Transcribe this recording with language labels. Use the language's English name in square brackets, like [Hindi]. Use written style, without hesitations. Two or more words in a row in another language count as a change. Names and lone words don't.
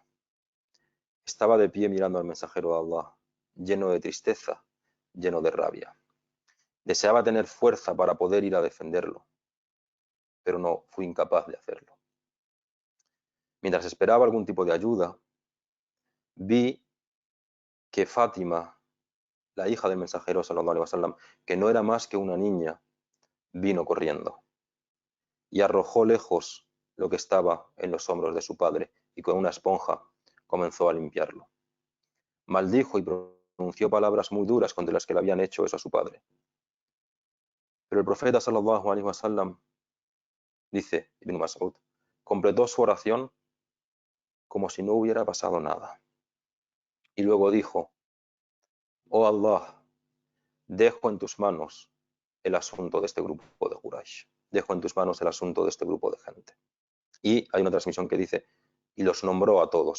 [Spanish] Estaba de pie mirando al mensajero de Allah, lleno de tristeza, lleno de rabia. Deseaba tener fuerza para poder ir a defenderlo, pero no fui incapaz de hacerlo. Mientras esperaba algún tipo de ayuda, vi que Fátima, la hija del mensajero [Arabic] صلى الله عليه وسلم, [Spanish] que no era más que una niña, vino corriendo y arrojó lejos lo que estaba en los hombros de su padre y con una esponja comenzó a limpiarlo. Maldijo y pronunció palabras muy duras contra las que le habían hecho eso a su padre. Pero el profeta [Arabic] صلى الله عليه وسلم, [Spanish] dice Ibn Mas'ud, completó su oración como si no hubiera pasado nada. Y luego dijo, oh Allah, dejo en tus manos el asunto de este grupo de Quraysh. Dejo en tus manos el asunto de este grupo de gente. Y hay una transmisión que dice, y los nombró a todos.